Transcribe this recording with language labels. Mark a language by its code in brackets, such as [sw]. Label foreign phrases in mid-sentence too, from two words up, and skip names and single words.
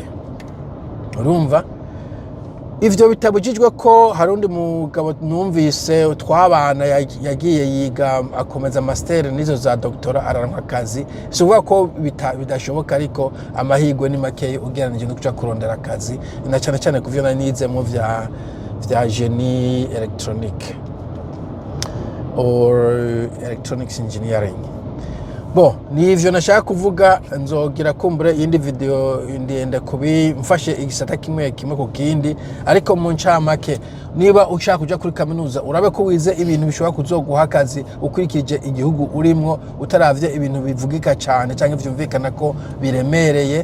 [rn] Urumva ivyo bitabujijwe ko hari undi mugabo numvise twabana yagiye yiga akomeza master nizo za doctora araranka akazi. Sivuga ko bidashoboka, ariko amahigwe ni make ugereranije no kuja kurondera akazi, na cyane cyane kuvyo nanize mu vya [fr] génie électronique [en] or electronics engineering. [rn] Bo nivyo nashaka kuvuga, nzogira kumbure iyindi video ndende kubimfashe igisata kimwe ku kindi, ariko mu ncamake niba ushaka kuja kuri kaminuza urabe ko wize ibintu bishobora kuzoguha akazi ukurikije igihugu urimwo, utaravye ibintu bivugika cyane canke vyumvikana ko biremereye.